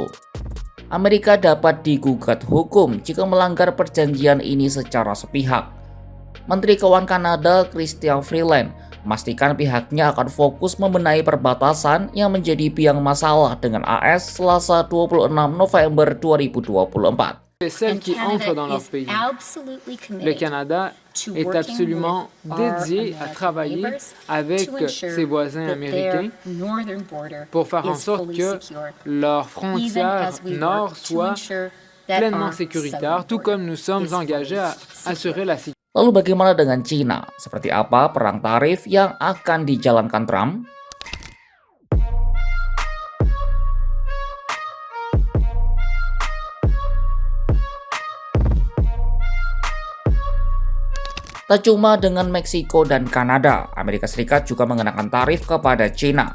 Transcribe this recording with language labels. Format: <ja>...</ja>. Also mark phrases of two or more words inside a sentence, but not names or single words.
<id>Amerika dapat digugat hukum jika melanggar perjanjian ini secara sepihak. Menteri Keuangan Kanada, Chrystia Freeland, memastikan pihaknya akan fokus membenahi perbatasan yang menjadi biang masalah dengan AS Selasa 26 November 2024.</id> <fr>Celles qui entrent dans leur pays. Le Canada est absolument dédié à travailler avec ses voisins américains pour faire en sorte que leur frontière nord soit pleinement sécuritaire, tout comme nous sommes engagés à assurer la sécurité.</fr> <id>Lalu bagaimana dengan China? Seperti apa perang tarif yang akan dijalankan Trump? Tak cuma dengan Meksiko dan Kanada, Amerika Serikat juga mengenakan tarif kepada China.</id>